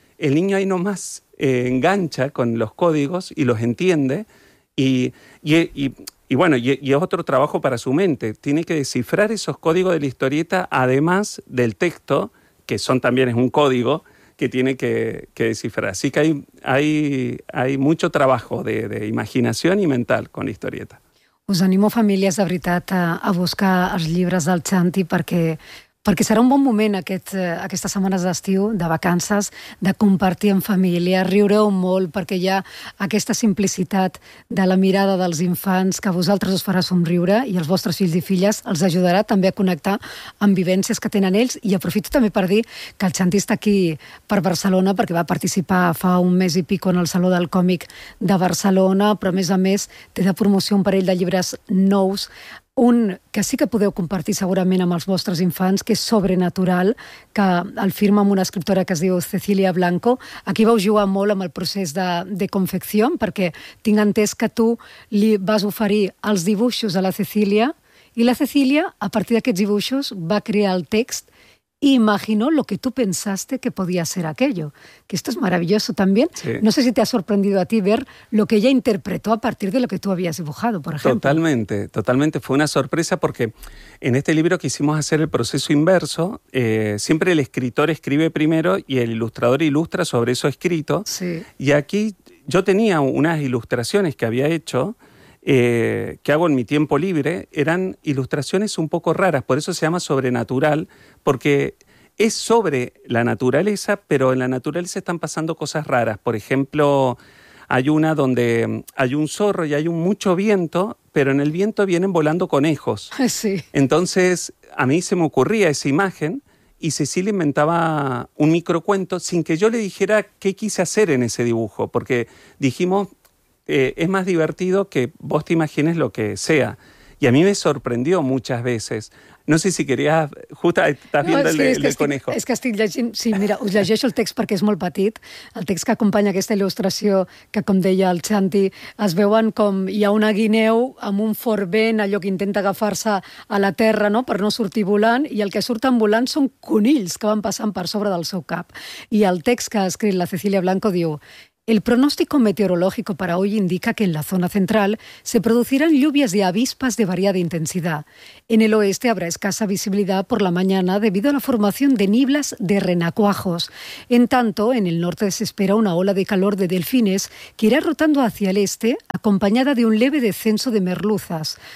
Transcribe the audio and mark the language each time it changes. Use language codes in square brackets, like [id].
[es] El niño ahí nomás engancha con los códigos y los entiende, y es otro trabajo para su mente. Tiene que descifrar esos códigos de la historieta, además del texto, que son también es un código que tiene que descifrar. Así que hay mucho trabajo de imaginación y mental con la historieta. [ca] Us animo, famílies, de veritat, a buscar els llibres del Xanti perquè serà un bon moment aquestes setmanes d'estiu, de vacances, de compartir amb família. Riureu molt perquè hi ha aquesta simplicitat de la mirada dels infants que a vosaltres us farà somriure i els vostres fills i filles els ajudarà també a connectar amb vivències que tenen ells. I aprofito també per dir que el Xanti està aquí per Barcelona perquè va participar fa un mes i pico en el Saló del Còmic de Barcelona, però a més té de promoció un parell de llibres nous. Un que sí que podeu compartir segurament amb els vostres infants, que és Sobrenatural, que el firma amb una escriptora que es diu Cecília Blanco. Aquí vau jugar molt amb el procés de confecció, perquè tinc entès que tu li vas oferir els dibuixos a la Cecília i la Cecília, a partir d'aquests dibuixos, va crear el text i [es] imaginó lo que tu pensaste [ca] que podia ser aquello. [es] Que esto es maravilloso también. Sí. No sé si te ha sorprendido a ti ver lo que ella interpretó a partir de lo que tú habías dibujado, por ejemplo. Totalmente, totalmente. Fue una sorpresa porque en este libro quisimos hacer el proceso inverso. Siempre el escritor escribe primero y el ilustrador ilustra sobre eso escrito. Sí. Y aquí yo tenía unas ilustraciones que había hecho, que hago en mi tiempo libre, eran ilustraciones un poco raras, por eso se llama Sobrenatural, porque es sobre la naturaleza, pero en la naturaleza están pasando cosas raras. Por ejemplo, hay una donde hay un zorro y hay mucho viento, pero en el viento vienen volando conejos. Sí. Entonces, a mí se me ocurría esa imagen y Cecilia inventaba un microcuento sin que yo le dijera qué quise hacer en ese dibujo, porque dijimos... es más divertido que vos te imagines lo que sea. Y a mí me sorprendió muchas veces. No sé si querías... Justa, estàs viendo el del conejo. [ca] És que estic llegint... Sí, mira, us llegeixo el text perquè és molt petit. El text que acompanya aquesta il·lustració, que com deia el Xanti, es veuen com hi ha una guineu amb un fort vent, allò que intenta agafar-se a la terra, no?, per no sortir volant, i el que surten volant són conills que van passant per sobre del seu cap. I el text que ha escrit la Cecilia Blanco diu... [es] El pronóstico meteorológico para hoy indica que en la zona central se producirán lluvias de avispas de variada intensidad. En el oeste habrá escasa visibilidad por la mañana debido a la formación de nieblas de renacuajos. En tanto, en el norte se espera una ola de calor de delfines que irá rotando hacia el este, acompañada de un leve descenso de merluzas.